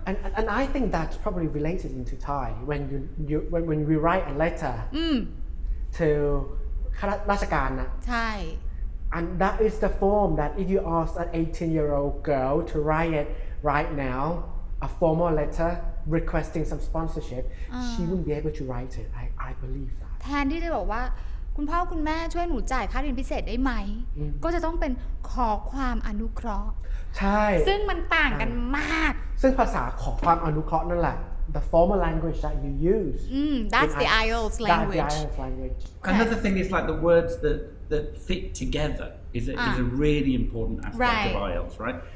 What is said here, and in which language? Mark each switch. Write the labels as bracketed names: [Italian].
[English] and I think that's probably related into Thai when we write a letter to [Thai] ข้าราชการนะ ใช่ [English] And that is the form that if you ask an 18-year-old girl to write it right now, a formal letter requesting some sponsorship, she wouldn't be able to write it. I believe that. [Thai] แทนที่จะบอกว่าคุณพ่อคุณแม่ช่วยหนูจ่ายค่าเรียนพิเศษได้ไหมก็จะต้องเป็นขอความอนุเคราะห์ ใช่ ซึ่งมันต่างกันมาก ซึ่งภาษาขอความอนุเคราะห์นั่นแหละ [English] the formal language that you use that's the IELTS language. That's the IELTS language. Another thing is like the words that fit together is a really important aspect of IELTS, right?